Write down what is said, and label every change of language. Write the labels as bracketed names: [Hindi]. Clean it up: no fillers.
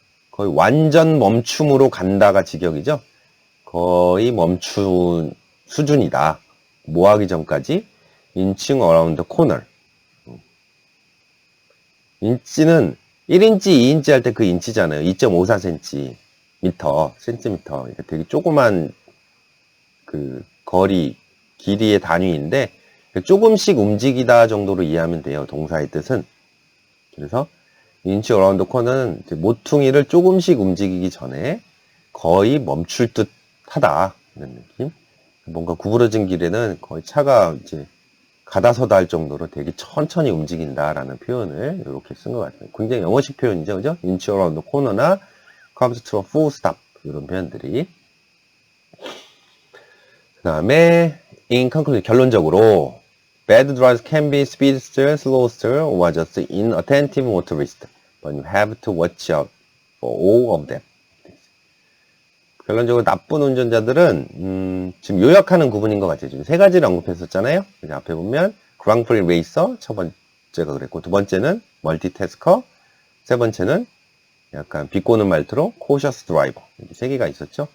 [Korean] 거의 완전 멈춤으로 간다가 직역이죠. 거의 멈춘 수준이다. 뭐 하기 전까지 [English] inching around the corner. [Korean] 인치는 1인치, 2인치 할 때 그 인치잖아요. 2.54cm, 센티미터. 그러니까 되게 조그만 그 거리, 길이의 단위인데 조금씩 움직이다 정도로 이해하면 돼요. 동사의 뜻은. 그래서 [English] inch around the corner [Korean] 는 이제 모퉁이를 조금씩 움직이기 전에 거의 멈출 듯 하다. 이런 느낌. 뭔가 구부러진 길에는 거의 차가 이제 가다서다 할 정도로 되게 천천히 움직인다라는 표현을 이렇게 쓴 것 같아요. 굉장히 영어식 표현이죠, 그죠? [English] inch around the corner나 comes to a full stop [Korean] 이런 표현들이. 그 다음에 [English] in conclusion [Korean] 결론적으로 [English] bad drivers can be speedster, slowster, or just inattentive motorist, but you have to watch out for all of them. [Korean] 결론적으로 나쁜 운전자들은 지금 요약하는 구분인 것 같아요. 지금 세 가지를 언급했었잖아요. 그래서 앞에 보면 그랑프리 레이서 첫 번째가 그랬고 두 번째는 멀티태스커, 세 번째는 약간 비꼬는 말투로 cautious driver. 이렇게 세 개가 있었죠.